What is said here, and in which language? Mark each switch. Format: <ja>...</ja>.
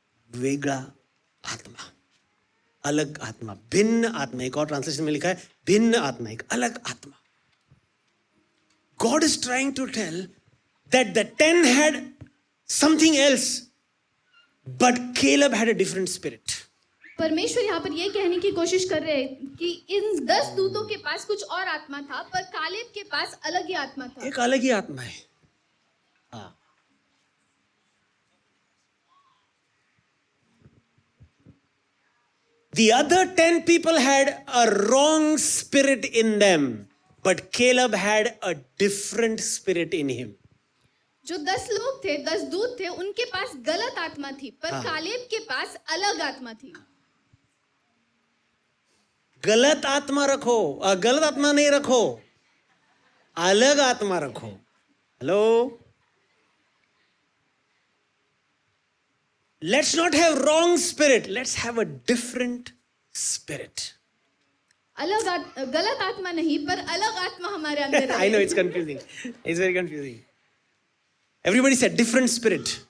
<mr>वेगळा आत्मा, अलग आत्मा, भिन्न आत्मा.</mr> <hi>एक और ट्रांसलेशन में लिखा है भिन्न आत्मा, एक अलग आत्मा.</hi> <en>God is trying to tell that the 10 had something else, but Caleb had a different spirit.</en> <hi>परमेश्वर यहाँ पर ये कहने की कोशिश कर रहे हैं कि इन 10 दूतों के पास कुछ और आत्मा था, पर कालेब के पास अलग ही आत्मा था. एक अलग ही आत्मा है. हाँ.</hi> <en>The other 10 people had a wrong spirit in them, but Caleb had a different spirit in him.</en> <hi>जो 10 लोग थे, 10 दूत थे, उनके पास गलत आत्मा थी, पर कालेब के पास अलग आत्मा थी. गलत आत्मा रखो, गलत आत्मा नहीं रखो, अलग आत्मा रखो.</hi> <en>Hello, let's not have wrong spirit, let's have a different spirit.</en> <hi>गलत आत्मा नहीं, पर अलग आत्मा हमारे अंदर</hi> <en>I know it's confusing, it's very confusing. Everybody said different spirit.</en>